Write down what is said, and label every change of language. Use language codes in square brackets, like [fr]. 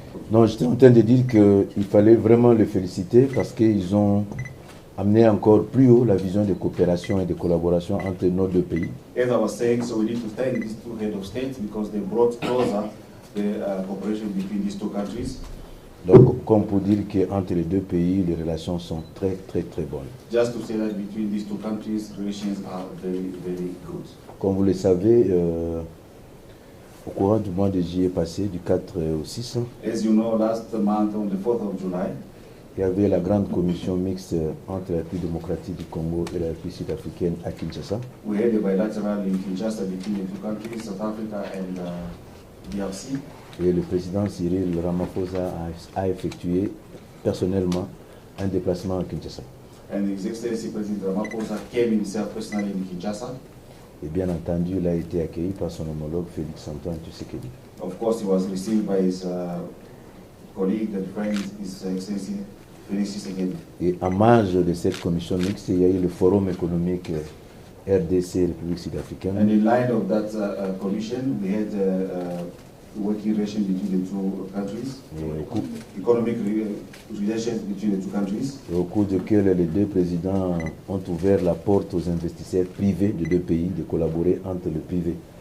[fr] Non, j'étais en train de dire qu'il fallait vraiment les féliciter parce qu'ils ont amené encore plus haut la vision de coopération et de collaboration entre nos 2 pays. [en] As I was saying, so we need to thank these 2 heads of state because they brought closer the cooperation between these 2 countries. [fr] Donc, comme pour dire qu'entre les 2 pays, les relations sont très, très, très bonnes. [en] Just to say that between these 2 countries, relations are very, very good. [fr] Comme vous le savez, au courant du mois de juillet passé, du 4 au 6, [en] As you know, last month on the 4th of July, [fr] il y avait la grande commission mixte entre la République démocratique du Congo et la République sud-africaine à Kinshasa. [en] we had a bilateral in Kinshasa between the two countries, South Africa and DRC. [fr] Et le président Cyril Ramaphosa a effectué personnellement un déplacement à Kinshasa. [en] And His Excellency President Ramaphosa came himself personally in Kinshasa. [fr] Et bien entendu, il a été accueilli par son homologue Félix Antoine Tshisekedi. [en] Of course, he was received by his colleague and friend, His Excellency Félix Tshisekedi. [fr] Et en marge de cette commission mixte, il y a eu le forum économique RDC République sud-africaine. [en] And in line of that commission, we had working relations between the two countries, economic relations between the two countries. [fr] Et au cours duquel les deux présidents ont ouvert la porte aux investisseurs privés de deux pays de collaborer entre le privé.